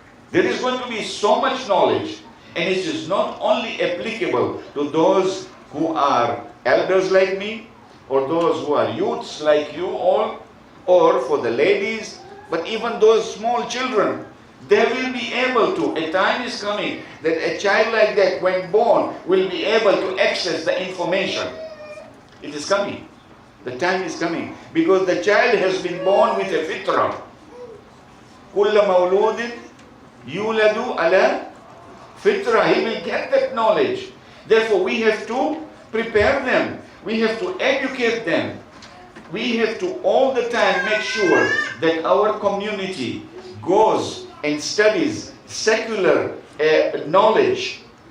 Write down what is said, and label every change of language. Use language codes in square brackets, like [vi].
[en] There is going to be so much knowledge, and it is not only applicable to those who are elders like me, or those who are youths like you all, or for the ladies, but even those small children. They will be able to, a time is coming that a child like that, when born, will be able to access the information. It is coming. The time is coming. Because the child has been born with a fitrah. [ar] كُلَّ مَوْلُودٍ يُولَدُ عَلَى fitrah. [en] He will get that knowledge. Therefore, we have to prepare them. We have to educate them. We have to all the time make sure that our community goes and studies secular knowledge.